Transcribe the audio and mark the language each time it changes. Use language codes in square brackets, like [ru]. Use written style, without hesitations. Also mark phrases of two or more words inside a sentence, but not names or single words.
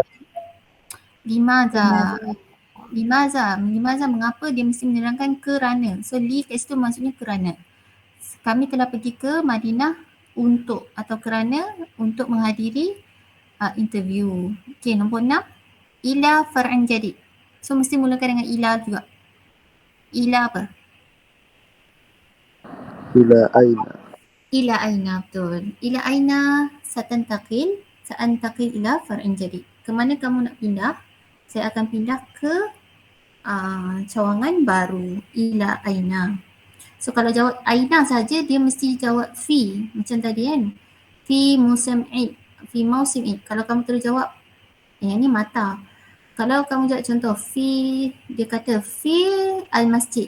[ms] Limaza. Limaza mengapa, dia mesti menerangkan kerana. So li kat situ maksudnya kerana. Kami telah pergi ke Madinah untuk atau kerana untuk menghadiri interview. Okey, nombor 6. [ar] إلى فرع جديد. [ms] So mesti mulakan dengan ila juga. Ila apa? [ar] إلى أين. إلى أين, betul. إلى أين ستنتقل إلى فرع جديد. [ms] Kemana kamu nak pindah? Saya akan pindah ke cawangan baru. [ar] إلى أين. [ms] So kalau jawab aina saja dia mesti jawab fi macam tadi kan. Fi musim Eid. Fi musim Eid. Kalau kamu terus jawab yang ni mata. Kalau kamu jawab contoh dia kata [ar] في المسجد.